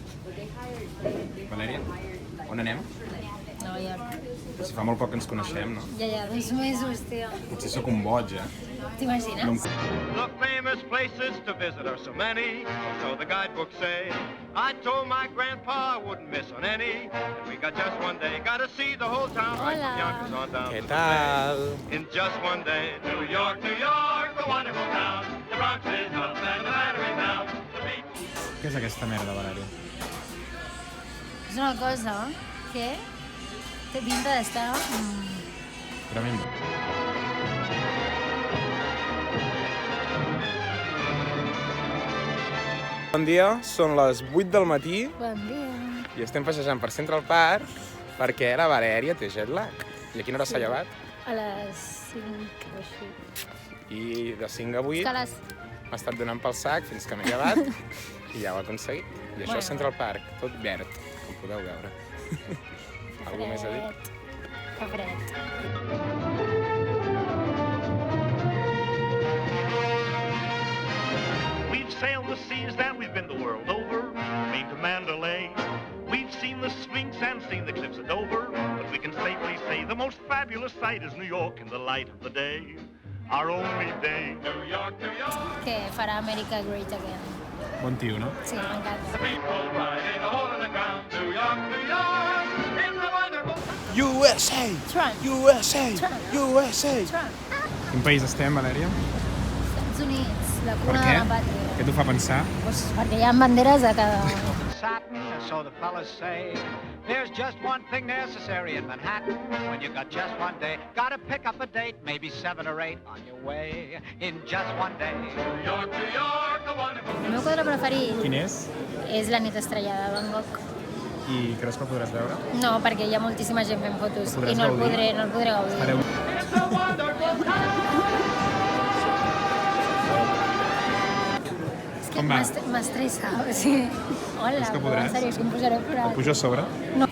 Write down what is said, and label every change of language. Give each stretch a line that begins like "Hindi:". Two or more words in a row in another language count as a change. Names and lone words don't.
Catalan: Valèria, on anem? Nova York. Si fa molt poc que ens coneixem, no? Ja, 2 mesos, tio. Potser sóc un boig, T'imagines?
English: The famous places to visit are so many, so the guidebooks say. I told my grandpa I wouldn't miss on any, and we got just one day. Got to see the whole town, right from Yonkers on down.
Catalan: Què tal?
English: In just one day. New York, New York, a wonderful town. The Bronx is up and the Battery down.
Catalan: Què és aquesta merda, Valèria? És una cosa que té pinta d'estar... Tremendo. Bon dia, són les 8 del matí Bon dia. i estem passejant per Central Park perquè la Valèria té
English: jet lag.
Catalan: I a quina hora s'ha llevat? A les 5 o així. I de 5 a 8 És que a les... m'ha estat donant pel sac fins que m'he llevat i ja ho he aconseguit. I això és Central Park, tot verd, com podeu veure. Algú més a dir? Fa fred.
English: We've sailed the seas that we've been the world over, been to Mandalay. We've seen the Sphinx and seen the cliffs of Dover, but we can safely say the most fabulous sight is New York in the light of the day. Our only day. New York, New York.
Catalan: Que farà
English: America Great Again.
Catalan: Bon tio, no? Sí, m'encanta.
English: People riding a hole in the ground. New York, New York. It's a wonderful. USA! Trump. USA! Trump. USA! Trump.
Catalan: Quin país estem, Valèria? Estats Units, la Per cuna què? de la pàtria. Què t'ho fa pensar? Pues perquè hi ha banderes a cada...
English: Satin, so the fellas say. There's just one thing necessary in Manhattan. When you got just one day, gotta pick up a date, maybe 7 or 8 on your way. In just one day. New York, New York, a wonderful.
Catalan: El meu quadre preferit Quin és? és La nit estrellada de Van Gogh. I creus que el podràs veure? No, perquè hi ha moltíssima gent fent fotos Podràs i no el gaudir? podré gaudir. Fareu...
English: It's a wonderful time.
Catalan: És que Com va? m'estressa, o sigui... Hola, És que però podràs? en sèrio, és que em posaré a plorar. Pujo a sobre? No.